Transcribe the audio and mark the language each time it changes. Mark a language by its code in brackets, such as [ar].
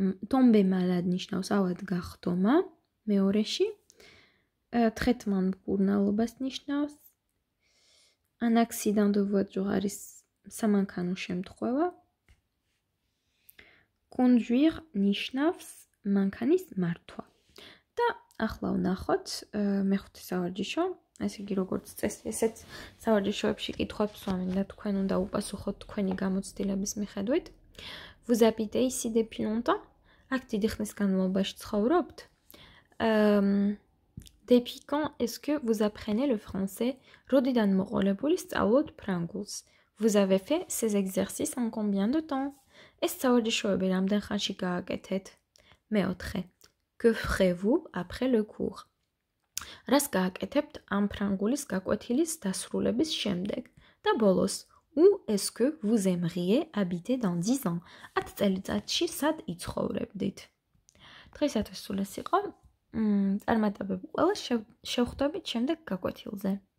[fr] Tomber malade [ka] ნიშნავს ავად გახდომა მეორეში. Traitement მკურნალობას ნიშნავს. [fr] Un accident de voiture [ka] არის სამანქანო შემთხვევა. Conduire ნიშნავს მანქანის მართვა. და ახლა ვნახოთ მეხუთე სავარჯიშო. ესე იგი როგორც წესი, ესეც სავარჯიშოებში კითხვებს ვამენ და თქვენ უნდა უპასუხოთ თქვენი გამოცდილების მიხედვით. [fr] Vous habitez ici depuis longtemps? [ka] აქ დიდი ხნის განმავლობაში ცხოვრობთ? [fr] Depuis quand est-ce que vous apprenez le français? [ka] როდიდან მოყოლებული სწავლობთ ფრანგულს? [fr] Vous avez fait ces exercices en combien de temps? [ka] ეს სავარჯიშოები რამდენ ხანში გააკეთეთ? მეოთხე. [fr] Que ferez-vous après le cours? [ka] რას გააკეთებთ ამ ფრანგულის გაკვეთილის დასრულების შემდეგ? და ბოლოს. [fr] Où est-ce que vous aimeriez habiter dans 10 ans? [ka] 10 წელიწადში სად იცხოვრებდით? დღეისათვის სულ ეს იყო. წარმატებები ყველას შევხვდებით შემდეგ გაკვეთილზე.